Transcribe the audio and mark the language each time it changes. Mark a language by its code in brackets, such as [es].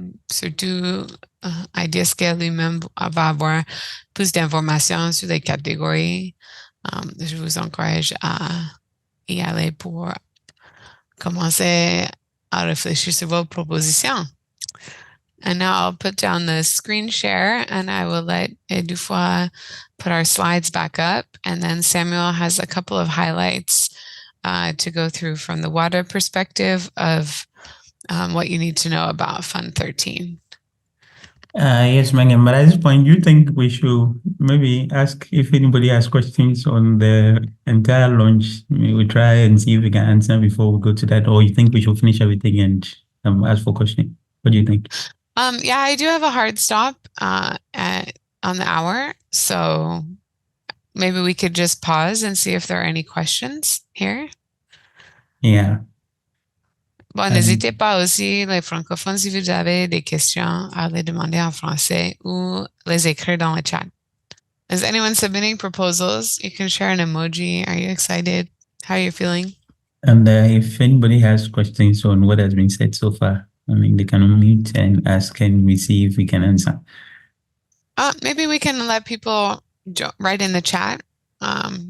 [fr] Surtout, IdeaScale lui-même va avoir plus d'informations sur les catégories. Je vous encourage à y aller pour commencer à réfléchir sur vos propositions. [en] And now I'll put down the screen share and I will let Edoufoy put our slides back up. And then Samuel has a couple of highlights to go through from the Wada perspective of what you need to know about Fund 13. Yes, Megan, but at this point, you think we should maybe ask if anybody has questions on the entire launch? We'll try and see if we can answer before we go to that, or you think we should finish everything and ask for questioning? What do you think? Yeah, I do have a hard stop on the hour, so maybe we could just pause and see if there are any questions here. Yeah. [fr] Bon, n'hésitez pas aussi, les francophones, si vous avez des questions, à les demander en français ou les écrire dans le chat. [en] Is anyone submitting proposals? You can share an emoji. Are you excited? How are you feeling? And if anybody has questions on what has been said so far, I mean, they can unmute and ask, and we see if we can answer. Maybe we can let people write in the chat as